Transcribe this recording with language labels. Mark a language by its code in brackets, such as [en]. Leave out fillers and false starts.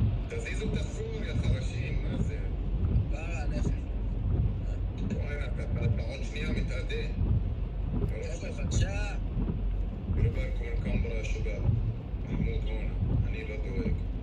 [he] תזיזו את הסור, יא חרשים, מה זה? כפרה עליכם. וואי, אתה עוד שנייה מתאדה. חבר'ה, בבקשה. [ar] דעו بالكم الكاميرا يا شباب. محمود هون، [he] אני לא דואג.